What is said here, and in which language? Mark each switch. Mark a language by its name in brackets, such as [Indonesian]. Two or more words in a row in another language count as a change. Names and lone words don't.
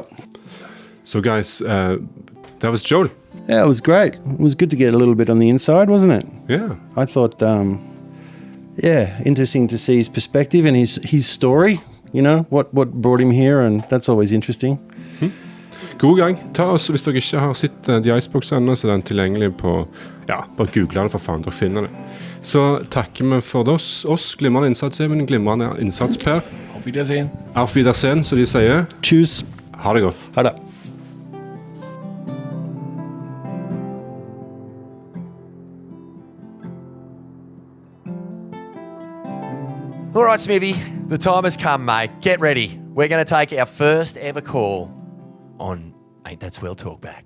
[English] So, guys, that was Joel. Yeah, it was great. It was good to get a little bit on the inside, wasn't it? Yeah. I thought, interesting to see his perspective and his story, what brought him here, and that's always interesting. [Norwegian] God gang. Ta oss, hvis dere ikke har sett The Icebox ennå, så er den tilgjengelig på, bare google det for faen, dere finner det. Så takker vi for oss. Glimrende innsats, Jaymin. Glimrende innsats, Per. [German] Auf Wiedersehen. Auf Wiedersehen, [Norwegian] så de sier. [German] Tschüss. [Norwegian] Ha det godt. Ha det. [English] All right, Smithy, the time has come, mate. Get ready. We're going to take our first ever call on Ain't That Swell Talkback.